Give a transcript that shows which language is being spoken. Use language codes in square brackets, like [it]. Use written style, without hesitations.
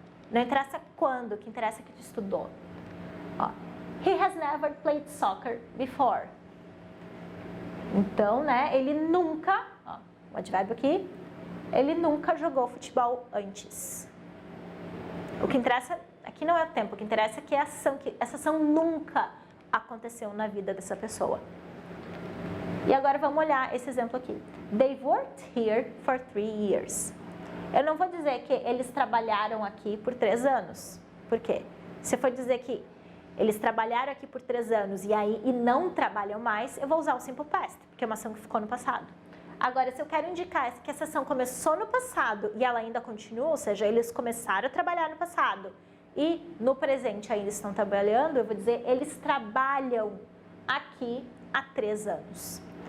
[pt] Não interessa quando, o que interessa é que tu estudou. [en] Ó, he has never played soccer before. [pt] Então, né, ele nunca, ó, o advérbio aqui, ele nunca jogou futebol antes. O que interessa aqui não é o tempo, o que interessa é que essa ação nunca aconteceu na vida dessa pessoa. E agora vamos olhar esse exemplo aqui. [en] They've worked here for 3 years. [pt] Eu não vou dizer que eles trabalharam aqui por 3 anos. Por quê? Se eu for dizer que eles trabalharam aqui por 3 anos e não trabalham mais, eu vou usar o Simple Past, porque é uma ação que ficou no passado. Agora, se eu quero indicar que essa ação começou no passado e ela ainda continua, ou seja, eles começaram a trabalhar no passado e no presente ainda estão trabalhando, eu vou dizer eles trabalham aqui há 3 anos.